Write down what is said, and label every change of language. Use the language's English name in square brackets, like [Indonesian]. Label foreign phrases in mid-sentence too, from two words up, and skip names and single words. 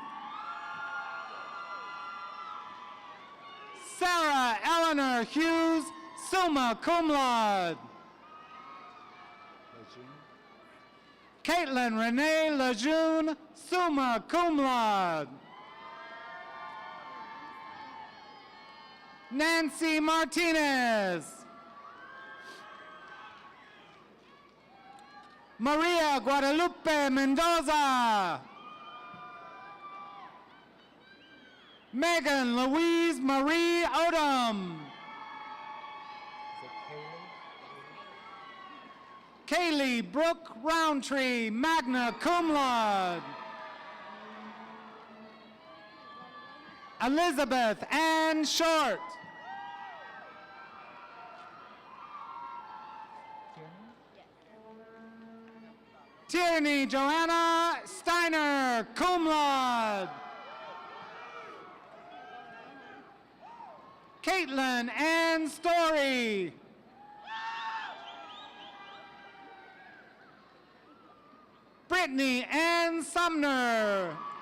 [English] Sarah Eleanor Hughes, [Latin] summa cum laude. [English] Caitlin Renee Lejeune, [Latin] summa cum laude. [English] Nancy Martinez. Maria Guadalupe Mendoza. Megan Louise Marie Odom. Kaylee Brooke Roundtree, [Latin] magna cum laude. [English] Elizabeth Ann Short. Tierney Joanna Steiner, [Latin] cum laude. [English] Caitlin Ann Story. Brittany Ann Sumner.